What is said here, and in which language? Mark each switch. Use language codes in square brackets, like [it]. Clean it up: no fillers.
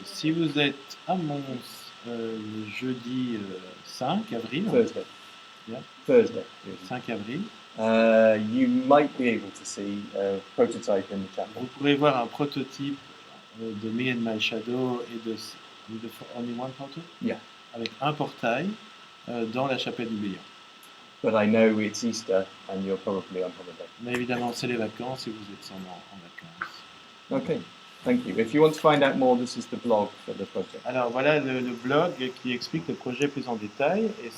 [fr] Si vous êtes à Mons le jeudi 5 avril. [en] Thursday. Yeah. Thursday. [fr] 5 avril. [en] You might be able to see a prototype in the chapel. [fr] Vous pourrez voir un prototype de Me and My Shadow et de Only One Photo. [en] Yeah. [fr] Avec un portail dans la chapelle du Bélion. [en] But I know it's Easter and you're probably on holiday. [fr] Mais évidemment, c'est les vacances et vous êtes sûrement en vacances. [en] Okay, thank you. If you want to find out more, this is the blog for the project. [fr] Alors voilà le blog qui explique le projet plus en détail.